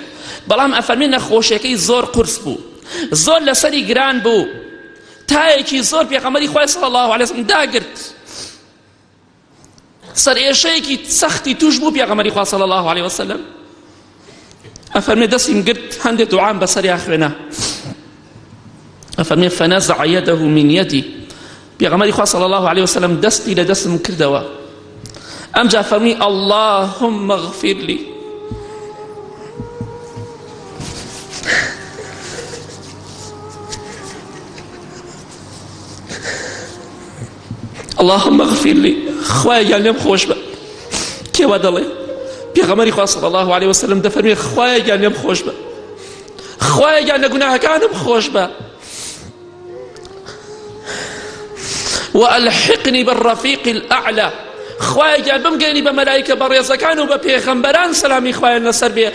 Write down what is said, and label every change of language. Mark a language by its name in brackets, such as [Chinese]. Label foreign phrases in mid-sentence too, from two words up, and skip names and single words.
[Central Kurdish] بەڵام ئەفەرمێ نەخۆشیەکەی زۆر قورس بوو، زۆر لەسەری گران بوو، تایەکی زۆر پێغەمبەری خوای [Arabic] صلی الله عليه وسلم [Central Kurdish] داگرت، سەرئێشەیەکی سەختی توش بوو پێغەمبەری خوا [Arabic] صلی الله عليه وسلم. [Central Kurdish] ئەفەرمێ دەستیم گرت هەندێک دوعام بەسەریا خوێنە. ئەفەرمێ [Arabic] فنزع يده من يدي [Central Kurdish] پێغەمبەری خوا [Arabic] صلی الله عليه وسلم [Central Kurdish] دەستی لە دەستم کردەوە. ئەمجا فەرمی [Arabic] اللهم اغفر لي. اللهم اغفر لي [Central Kurdish] خوایە گیان لێم خۆش بە. کێوە دەڵێ؟ پێغەمبەری خوا [Arabic] صلی الله عليه وسلم [Central Kurdish] دەفەرمێ خوایە گیان لێم خۆش بە، خوایە گیان لە گوناهەکانم خۆش بە، [Arabic] وألحقني بالرفيق الأعلى [Central Kurdish] خوایە گیان بمگەێنی بە مەلایکە بەڕێزەکان و بە پێغەمبەران سەلامی خوایان لەسەر بێ.